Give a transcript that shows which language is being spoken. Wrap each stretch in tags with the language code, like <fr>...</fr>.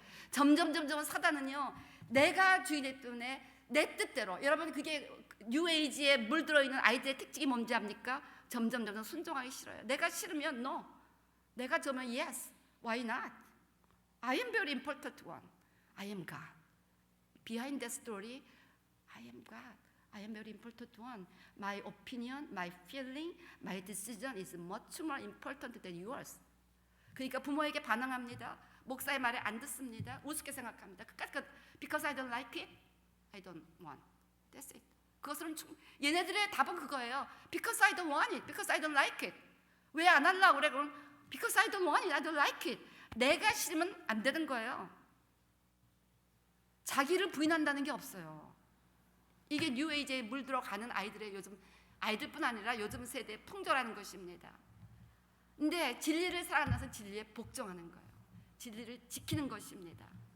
<ko>점점 사단은요, 내가 주인이기 때문에 내 뜻대로, 여러분 그게 뉴에이지에 물들어 있는 아이들의 특징이 뭔지 압니까? 점점 순종하기 싫어요. 내가 싫으면 no, 내가 좋으면 yes,</ko> <en>why not? I am very important one. I am God. Behind that story, I am God. I am very important one. My opinion, my feeling, my decision is much more important than yours.</en> <ko>그러니까 부모에게 반항합니다. 목사의 말에 안 듣습니다. 우습게 생각합니다.</ko> <en>Because I don't like it, I don't want. That's it.</en> <ko>그것은 얘네들의 답은 그거예요.</ko> <en>Because I don't want it, because I don't like it.</en> <ko>왜 안 하려고 그래? 그럼</ko> <en>Because I don't want it, I don't like it.</en> <ko>내가 싫으면 안 되는 거예요. 자기를 부인한다는 게 없어요. 이게 뉴에이지에 물들어가는 아이들의 요즘, 아이들뿐 아니라 요즘 세대의 풍조라는 것입니다. 근데 진리를 살아나서 진리에 복종하는 거예요. 진리를 지키는 것입니다.</ko>